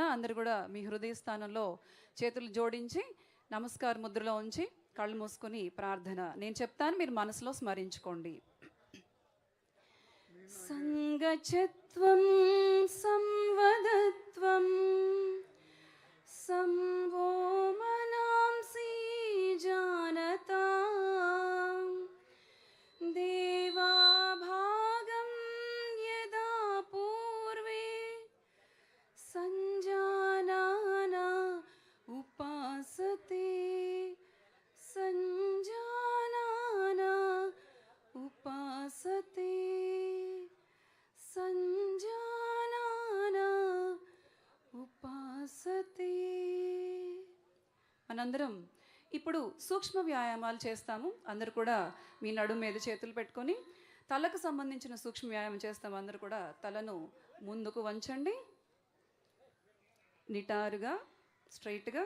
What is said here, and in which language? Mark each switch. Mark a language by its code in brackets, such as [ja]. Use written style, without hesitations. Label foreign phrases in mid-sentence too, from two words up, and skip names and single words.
[te] అందరు కూడా మీ హృదయ స్థానంలో చేతులు జోడించి నమస్కార ముద్రలో ఉంచి కళ్ళు మూసుకొని ప్రార్థన నేను చెప్తాను, మీరు మనసులో స్మరించుకోండి. [sa] సంగచత్వం సంవదత్వం సంవో మనాంసి जानता देवा भागं यदा पूर्वे संजानाना उपासते संजानाना उपासते संजानाना उपासते. [te] మనందరం ఇప్పుడు సూక్ష్మ వ్యాయామాలు చేస్తాము. అందరు కూడా మీ నడుము మీద చేతులు పెట్టుకొని తలకు సంబంధించిన సూక్ష్మ వ్యాయామం చేస్తాము. అందరు కూడా తలను ముందుకు వంచండి, నిటారుగా స్ట్రైట్గా.